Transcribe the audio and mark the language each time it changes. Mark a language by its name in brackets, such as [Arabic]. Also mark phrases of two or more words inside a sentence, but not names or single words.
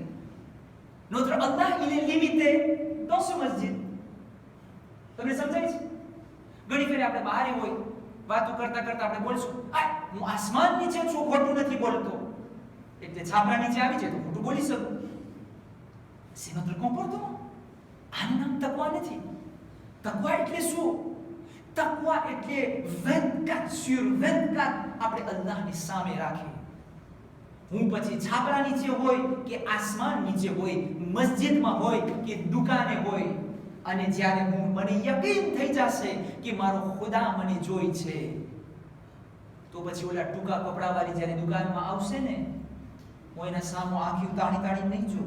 [French] notre Allah il est limité [Gujarati] તો શું મસ્જિદ? તમને સમજાય છે? ઘણી ફેરે આપણે બહાર હોય વાતો કરતા આપણે બોલશું, હું આસમાન નીચે છું, ખોટું નથી બોલતો, એટલે છાપરા નીચે આવી જાય તો ખોટું બોલી શકું. [French] c'est notre comportement. [Gujarati] આનું નામ તકવા નથી. તકવા એટલે શું? તકવા એટલે 24/24 આપણે અલ્લાહની સામે રાખીએ. હું પછી છાપરા નીચે હોય કે આસમાન નીચે હોય, મસ્જિદમાં હોય કે દુકાને હોય, અને જ્યારે મને યકીન થઈ જશે કે મારો ખુદા મને જોઈ છે તો પછી ઓલા ટૂંકા કપડાવાળી જ્યારે દુકાનમાં આવશે ને, હું એના સામે આંખી તાણી નહીં જોઉં.